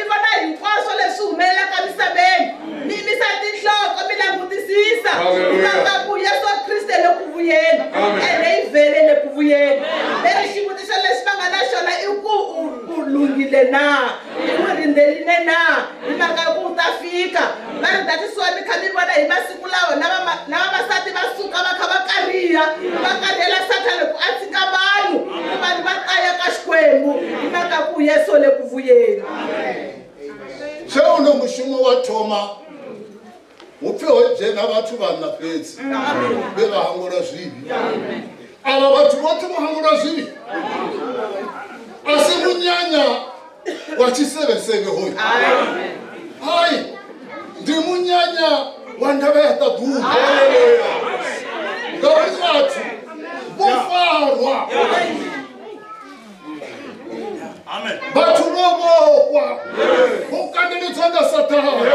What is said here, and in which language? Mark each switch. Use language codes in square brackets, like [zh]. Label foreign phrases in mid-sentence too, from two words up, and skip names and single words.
[ts] vona hinkwaswo leswi humelelaka misaveni mi misa tinhloko mi langutisisa mhaka ku Yesu Kriste le ku vuyeni ene hi vele le ku vuyeni leri xivutiso lexi va nga na xona i ku u lunghile na u rindzerile na hi mhaka ku u ta fika va ri datisiwa mi kha mi vona hi masiku lawa na vavasati va suka va kha va kariha va karhela Satana ku a tshika vanhu vanhu va kaya ka Xikwembu hi mhaka ku Yesu le ku vuyeni. [ve] Se uno mushumo wa thoma upfe ho dzhena vhathu vhanna fhedzi vhe vha hangula zwivhi ava vhathu vhoṱhe vho hangula zwivhi a si munyanya wa tshiseveseve hoyu hai ndi munyanya wa ndavha ya ṱaḓulu ngauri vhathu vho farwa vhathu vho vhofha vho kandeledzwa nga Satana.